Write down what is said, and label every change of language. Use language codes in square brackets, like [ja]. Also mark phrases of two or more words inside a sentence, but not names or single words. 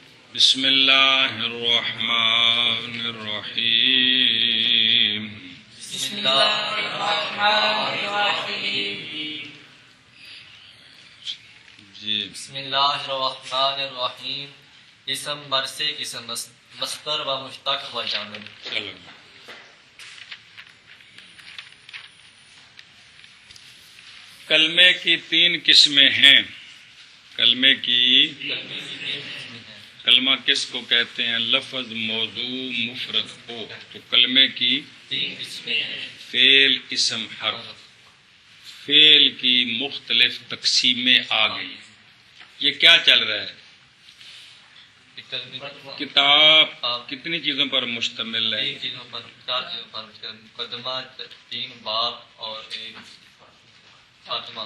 [ar] بسم اللہ الرحمن الرحیم بسم اللہ الرحمن الرحیم [ur] جی [ar] بسم اللہ الرحمن الرحیم [ur] اسم مرثے اسم مصدر و مشتق و جامد. چلو کلمے کی تین قسمیں ہیں. کلمے کی کلمہ کس کو کہتے ہیں؟ لفظ موضوع مفرد ہو تو کلمے کی تین قسمیں ہیں. فعل اسم حرف. فعل کی مختلف تقسیمیں آ گئی. یہ کیا چل رہا ہے؟ کتاب کتنی چیزوں پر مشتمل ہے؟ تین چیزوں پر، چار چیزوں پر، مقدمہ، تین باب اور ایک خاتمہ.